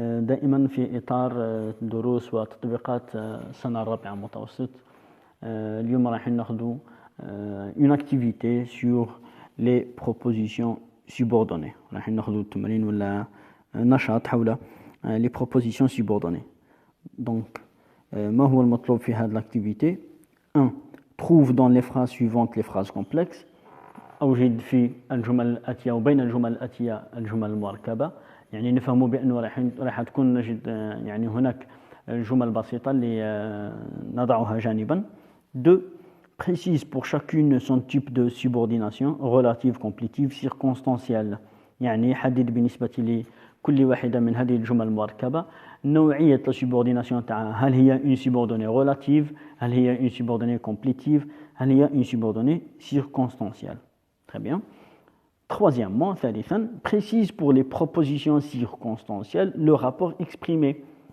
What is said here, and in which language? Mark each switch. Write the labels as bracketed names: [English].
[Arabic] دائما في إطار دروس وتطبيقات السنة الرابعة متوسط. اليوم راح ناخذ [French] une activité sur les propositions subordonnées. [Arabic] راح ناخذ تمرين ولا نشاط حول [French] les propositions subordonnées. Donc [Arabic] ما هو المطلوب في هذه [French] l'activité؟ [Arabic] 1. [French] Trouve dans les phrases suivantes les phrases complexes. [Arabic] أوجد في الجمل الآتية وبين الجمل الآتية الجمل المركبة. يعني نفهموا بأنه راح تكون نجد يعني هناك جمل بسيطة اللي نضعها جانبا. 2. [French] Précise pour chacune son type de subordination relative, complétive, circonstancielle. [Arabic] يعني حدد بالنسبة لكل واحدة من هذه الجمل المركبة نوعية السubordination تاعها. هل هي [French] une subordonnée relative؟ هل هي une subordonnée complétive؟ هل هي une subordonnée circonstancielle؟ Très bien. Troisièmement, [Arabic] ثالثا, [French] précise pour les propositions circonstancielles le rapport exprimé.